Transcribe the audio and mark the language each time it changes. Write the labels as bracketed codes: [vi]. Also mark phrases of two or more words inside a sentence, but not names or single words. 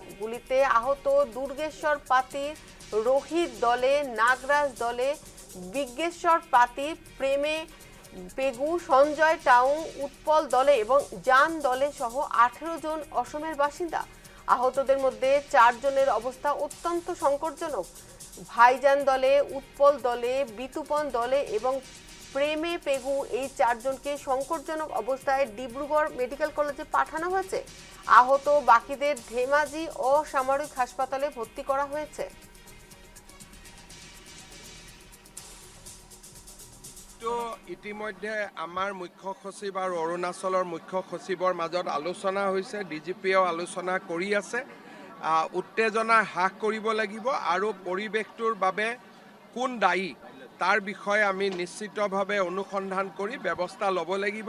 [bn] গুলিতে আহত দুর্গেশ্বর পাতির রোহিত দলে, নাগরাজ দলে, বিজ্ঞেশ্বর পাতির প্রেমে পেগু, সঞ্জয় টাউন উৎপল দলে এবং জান দলে সহ 18 জন অসমের বাসিন্দা। আহতদের মধ্যে 4 জনের অবস্থা অত্যন্ত সংকটজনক। ভাইজান দলে, উৎপল দলে, বিতুপন দলে এবং প্রেমে পেগু এই 4 জনকে সংকটজনক অবস্থায় ডিব্রুগড় মেডিকেল কলেজে পাঠানো হয়েছে। আহত বাকিদের ধেমাজি অসামরিক হাসপাতালে ভর্তি করা হয়েছে। [as] ইতিমধ্যে আমাৰ মুখ্য সচিব আৰু অৰুণাচলৰ মুখ্য সচিবৰ মাজত আলোচনা হৈছে, ডিজিপিয়েও আলোচনা কৰি আছে। উত্তেজনা হ্ৰাস কৰিব লাগিব আৰু পৰিৱেশটোৰ বাবে কোন দায়ী তাৰ বিষয়ে আমি নিশ্চিতভাৱে অনুসন্ধান কৰি ব্যৱস্থা ল'ব লাগিব।